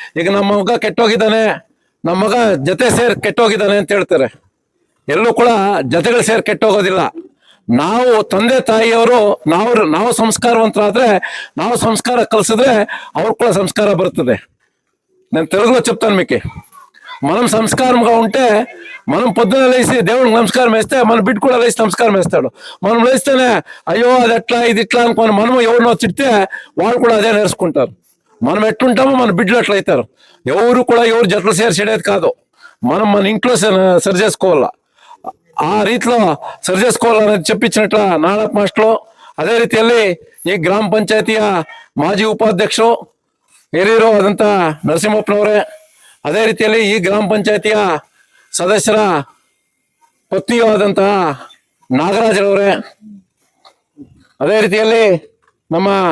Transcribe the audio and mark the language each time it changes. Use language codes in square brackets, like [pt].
[kn] ಈಗ ನಮ್ಮ ಮಗ ಕೆಟ್ಟೋಗಿದ್ದಾನೆ, ನಮ್ಮ ಮಗ ಜೊತೆ ಸೇರಿ ಕೆಟ್ಟೋಗಿದ್ದಾನೆ ಅಂತ ಹೇಳ್ತಾರೆ. ಎಲ್ಲೂ ಕೂಡ ಜೊತೆಗಳು ಸೇರಿ ಕೆಟ್ಟೋಗೋದಿಲ್ಲ. ನಾವು ತಂದೆ ತಾಯಿಯವರು ನಾವು ಸಂಸ್ಕಾರವಂತರಾದ್ರೆ, ನಾವು ಸಂಸ್ಕಾರ ಕಲಿಸಿದ್ರೆ ಅವ್ರು కూడా సంస్కార బరుతుంది. [te] నేను తెలుగులో చెప్తాను మీకు. మనం సంస్కారంగా ఉంటే మనం పొద్దున లేచి దేవుడికి నమస్కారం వేస్తే మన బిడ్డ కూడా లేచి నమస్కారం వేస్తాడు. మనం లేస్తేనే అయ్యో అది ఎట్లా ఇది ఇట్లా అనుకోని మనము ఎవరినో తిడితే వాళ్ళు కూడా అదే నేర్చుకుంటారు. మనం ఎట్లుంటామో మన బిడ్డలు అట్లయితారు. ఎవరు కూడా ఎవరు జట్లు చేసేది కాదు, మనం మన ఇంట్లో సరి చేసుకోవాలా. ఆ రీతిలో సరి చేసుకోవాలనేది చెప్పించినట్ల నారాయణ మాస్టర్లు. [kn] ಅದೇ ರೀತಿಯಲ್ಲಿ ಈ ಗ್ರಾಮ ಪಂಚಾಯತಿಯ ಮಾಜಿ ಉಪಾಧ್ಯಕ್ಷರು ಹಿರಿಯರು ಆದಂತ ನರಸಿಂಹಪ್ಪನವರೇ, ಅದೇ ರೀತಿಯಲ್ಲಿ ಈ ಗ್ರಾಮ ಪಂಚಾಯತಿಯ ಸದಸ್ಯರ ಪತ್ನಿಯೂ ಆದಂತಹ ನಾಗರಾಜರವರೇ, ಅದೇ ರೀತಿಯಲ್ಲಿ ನಮ್ಮ